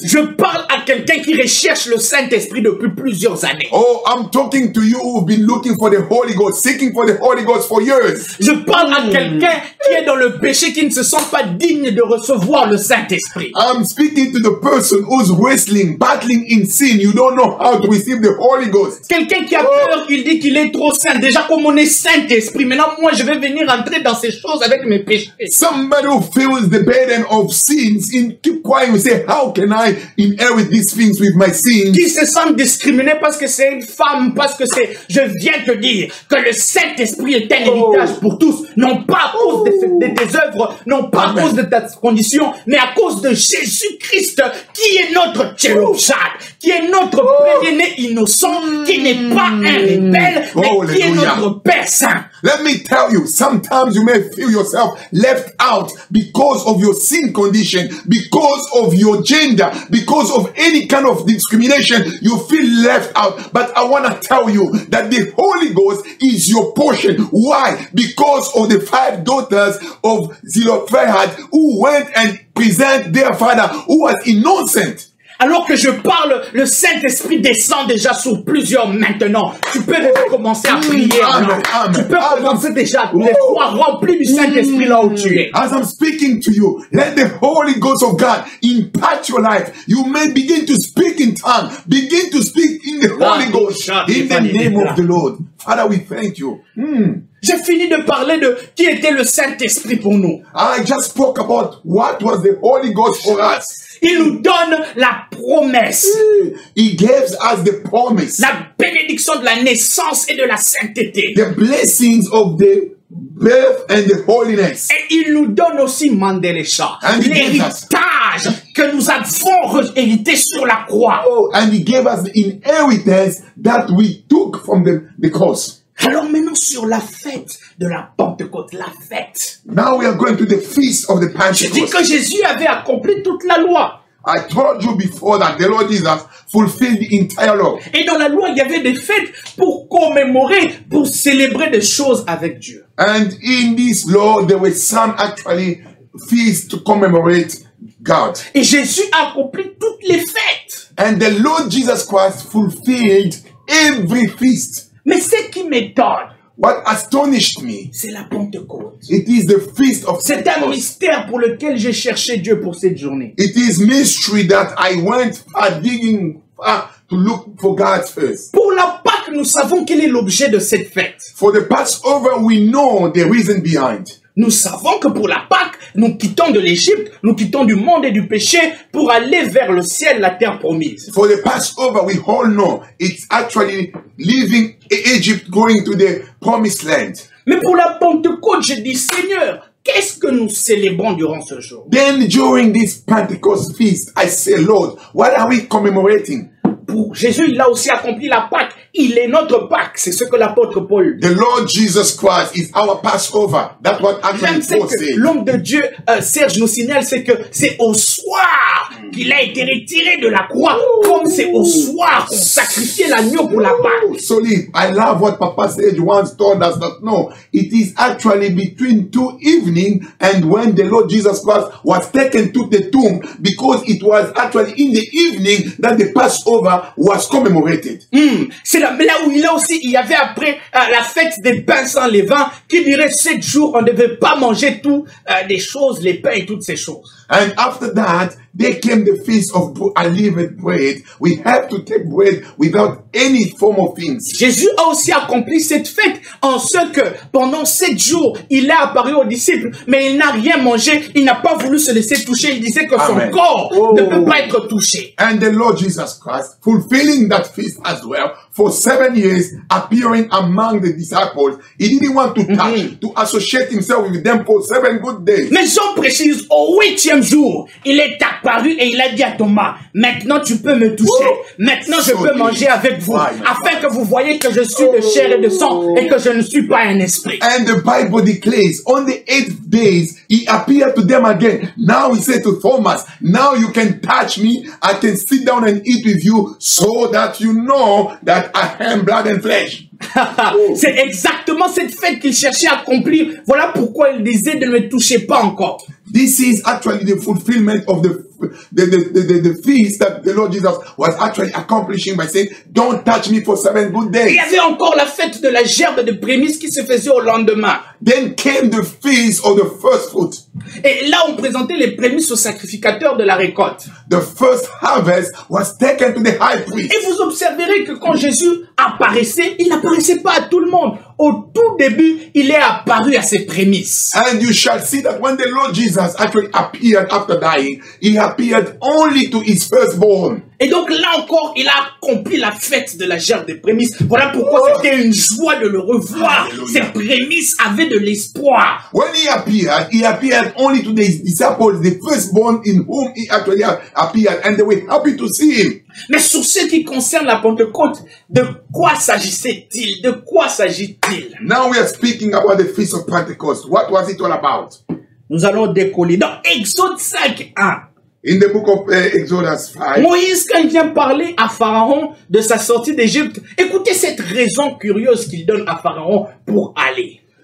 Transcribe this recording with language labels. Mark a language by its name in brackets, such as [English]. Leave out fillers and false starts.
[French] Je parle à quelqu'un qui recherche le Saint-Esprit depuis plusieurs années. [English] Oh, I'm talking to you who've been looking for the Holy Ghost, seeking for the Holy Ghost for years. [French] Je parle à quelqu'un qui est dans le péché, qui ne se sent pas digne de recevoir le Saint-Esprit. [English] I'm speaking to the person who's wrestling, battling in sin. You don't know how to receive the Holy Ghost. [French] Quelqu'un qui a peur, il dit qu'il est trop saint. Déjà comme on est Saint-Esprit, maintenant moi je vais venir entrer dans ces choses avec mes péchés. [English] Somebody who feels the burden of sins in keep quiet and say, how can I inherit these things with my sins? [French] Qui se sent discriminé parce que c'est une femme, parce que c'est... Je viens te dire que le Saint-Esprit est un héritage pour tous. Non pas à cause de tes œuvres, non pas à cause de ta condition, mais à cause de Jésus-Christ qui est notre Tchelopchat, qui est notre premier-né innocent, qui n'est pas un rebelle, mais qui est notre Père Saint. [English] Let me tell you, sometimes you may feel yourself left out because of your sin condition, because of your gender, because of any kind of discrimination. You feel left out. But I want to tell you that the Holy Ghost is your portion. Why? Because of the 5 daughters of Zelophehad who went and present their father who was innocent. [French] Alors que je parle, le Saint-Esprit descend déjà sur plusieurs maintenant. Tu peux déjà commencer à prier. Tu peux commencer déjà à être rempli du Saint-Esprit là où tu es. [English] As I'm speaking to you, let the Holy Ghost of God impact your life. You may begin to speak in tongues. Begin to speak in the Holy Ghost. In the name of the Lord. Father, we thank you. [French] J'ai fini de parler de qui était le Saint-Esprit pour nous. [English] I just spoke about what was the Holy Ghost for us. [French] Il nous donne la promesse. [English] He gives us the promise. [French] La bénédiction de la naissance et de la sainteté. [English] The blessings of the birth and the holiness. [French] Et il nous donne aussi Mandelecha, l'héritage que nous avons hérité sur la croix. [English] And he gave us the inheritance that we took from the cross. [French] Alors maintenant sur la fête de la Pentecôte, la fête. [English] Now we are going to the feast of the [French] Je dis [English] Pentecost. [French] que Jésus avait accompli toute la loi. [English] I told you before that the Lord Jesus fulfilled the entire law. [French] Et dans la loi, il y avait des fêtes pour commémorer, pour célébrer des choses avec Dieu. [English] And in this law, there were some actually feasts to commemorate God. [French] Et Jésus a accompli toutes les fêtes. [English] And the Lord Jesus Christ fulfilled every feast. [French] Mais ce qui m'étonne, [English] What astonished me, [French] c'est la Pentecôte. [English] it is the feast of [French] C'est un [English] Pentecost. [French] mystère pour lequel j'ai cherché Dieu pour cette journée. [English] It is mystery that I went digging to look for God first. [French] Pour la Pâque, nous savons quel est l'objet de cette fête. [English] For the Passover, we know the reason behind. [French] Nous savons que pour la Pâque, nous quittons de l'Égypte, nous quittons du monde et du péché pour aller vers le ciel, la terre promise. [English] For the Passover, we all know it's actually leaving Egypt, going to the promised land. [French] Mais pour la Pentecôte, je dis, Seigneur, qu'est-ce que nous célébrons durant ce jour? [English] Then during this Pentecost feast, I say, Lord, what are we commemorating? [French] Pour Jésus, il a aussi accompli la Pâque. il est notre Pâques. C'est ce que l'apôtre Paul dit. [English] The Lord Jesus Christ is our Passover. That's what actually [French] Même c'est [English] Paul [French] que [English] said. [French] l'homme de Dieu, Serge nous signale, c'est que c'est au soir qu'il a été retiré de la croix, comme c'est au soir qu'on sacrifiait l'agneau pour la Pâque. [English] Solid. I love what Papa Sage once told us that no, it is actually between 2 evenings and when the Lord Jesus Christ was taken to the tomb, because it was actually in the evening that the Passover was commemorated. [French] C'est là où il y avait après la fête des pains sans levain, qui dirait 7 jours, on ne devait pas manger tout, des choses, les pains et toutes ces choses. [English] And after that, there came the feast of unleavened bread. We have to take bread without any form of things. [French] Jésus a aussi accompli cette fête en ce que pendant 7 jours, il est apparu aux disciples, mais il n'a rien mangé, il n'a pas voulu se laisser toucher, il disait que son corps ne peut pas être touché. [English] And the Lord Jesus Christ, fulfilling that feast as well, for 7 years, appearing among the disciples, he didn't want to touch, to associate himself with them for 7 good days. [French] Mais Jean précise, au 8e jour, il est apparu et il a dit à Thomas, maintenant tu peux me toucher, maintenant je peux manger avec vous, afin que vous voyez que je suis de chair et de sang et que je ne suis pas un esprit. [English] And the Bible declares, on the 8th days, he appeared to them again. Now he said to Thomas, now you can touch me, I can sit down and eat with you, so that you know that I am blood and flesh. [French] C'est exactement cette fête qu'il cherchait à accomplir. Voilà pourquoi il disait de ne me toucher pas encore. [English] This is actually the fulfillment of the feast that the Lord Jesus was actually accomplishing by saying, don't touch me for 7 good days. [French] Il y avait encore la fête de la gerbe de prémices qui se faisait au lendemain. [English] Then came the feast of the first fruit. [French] Et là, on présentait les prémices au sacrificateur de la récolte. [English] The first harvest was taken to the high priest. [French] Et vous observerez que quand Jésus apparaissait, il n'apparaissait pas à tout le monde. Au tout début, il est apparu à ses prémices. [English] And you shall see that when the Lord Jesus actually appeared after dying, he appeared only to his firstborn. [French] Et donc là encore, il a accompli la fête de la gerbe des prémices. Voilà pourquoi c'était une joie de le revoir. Ces prémices avaient de l'espoir. [English] When he appeared only to the disciples, the firstborn in whom he actually appeared, and they were happy to see him. [French] Mais sur ce qui concerne la Pentecôte, de quoi s'agissait-il? De quoi s'agit-il? [English] Now we are speaking about the Feast of Pentecost. What was it all about? [French] Nous allons décoller dans Exode 5:1. [English] In the book of Exodus 5. [French] Moïse, quand il vient parler à Pharaon de sa sortie d'Égypte, écoutez cette raison curieuse qu'il donne à Pharaon pour aller.